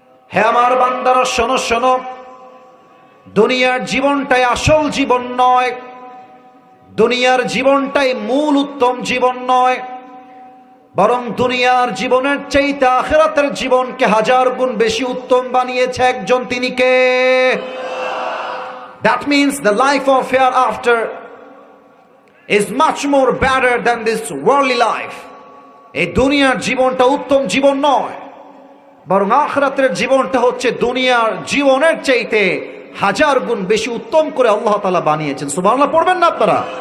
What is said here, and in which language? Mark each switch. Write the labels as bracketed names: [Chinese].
[Bangla] হে আমার বান্দারা শোনো শোনো, দুনিয়ার জীবনটাই আসল জীবন নয়, দুনিয়ার জীবনটাই মূল উত্তম জীবন নয়, বরং দুনিয়ার জীবনের চাইতে আখিরাতের জীবনকে 1000 গুণ বেশি উত্তম বানিয়েছে একজন, তিনি কে? [English] That means the life of hereafter is much more better than this worldly life. [Bangla] এই দুনিয়ার জীবনটা উত্তম জীবন নয়, বরং আখিরাতের জীবনটা হচ্ছে দুনিয়ার জীবনের চাইতে 1000 গুণ বেশি উত্তম করে আল্লাহ তাআলা বানিয়েছেন। সুবহানাল্লাহ পড়বেন না আপনারা?